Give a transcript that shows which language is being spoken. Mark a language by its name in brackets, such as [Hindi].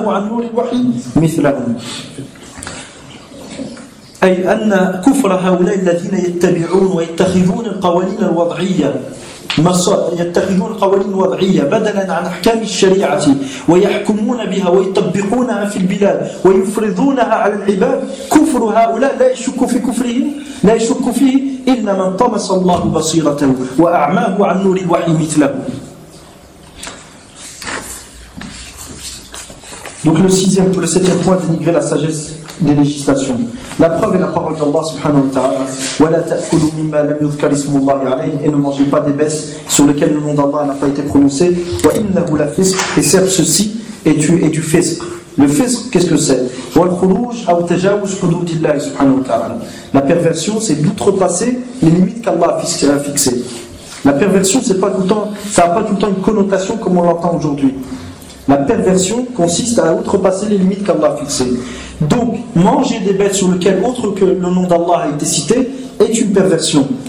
[Arabic] نور الوحي مثلهم أي أن كفر هؤلاء الذين يتبعون ويتخذون القوانين الوضعية يتخذون قوانين وضعية بدلا عن أحكام الشريعة ويحكمون بها ويطبقونها في البلاد ويفرضونها على العباد كفر هؤلاء لا يشك فيه إلا من طمس الله بصيرته وأعماه عن نور الوحي مثله. [French] Donc le sixième, pour le septième point, dénigrer la sagesse des législations. La preuve est la parole d'Allah subhanahu wa ta'ala. [Arabic] وَلَا تَأْكُلُوا مِمَّا لَمْ يُذْكَرِ اسْمُ اللَّهِ عَلَيْهِ. [French] Et ne mangez pas des baisses sur lesquelles le nom d'Allah n'a pas été prononcé. [Arabic] وَإِنَّهُ لَفِسْقُ. [French] Et certes, ceci est du fisq. Le fisq, qu'est-ce que c'est? [Arabic] وَالْخُرُوجُ أَوْ تَجَاوُزُ حُدُودِ اللَّهِ subhanahu wa ta'ala. [French] La perversion, c'est d'outrepasser les limites qu'Allah a fixées. La perversion, c'est pas tout le temps, ça n'a pas tout le temps une connotation comme on l'entend aujourd'hui. La perversion consiste à outrepasser les limites qu'Allah a fixées. Donc, manger des bêtes sur lesquelles autre que le nom d'Allah a été cité est une perversion.